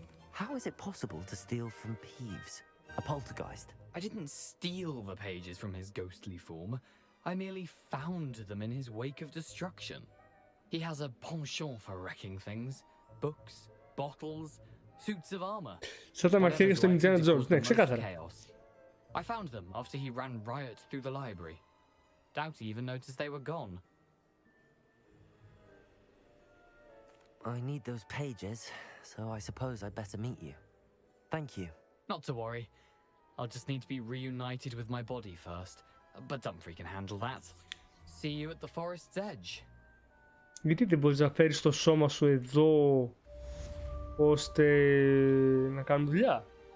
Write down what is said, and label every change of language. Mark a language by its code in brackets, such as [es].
[en] How is it possible to steal from Peeves, a poltergeist? I didn't steal the pages from his ghostly form. I merely found them in his wake of destruction. He has a penchant for wrecking things. Books, bottles, suits of armor. [el] Σαν τα μαχαίρια στο Indiana Jones, ναι, ξεκάθαρα. [en] I found them after he ran riot through the library. Doubt he even noticed they were gone. I need those pages, so I suppose I'd better meet you. Thank you. Not to worry. I'll just need to be reunited with my body first. But Dumfries can handle that. See you at the forest's edge. [el] Γιατί δεν μπορείς να φέρεις το σώμα σου εδώ, ώστε να κάνουμε δουλειά?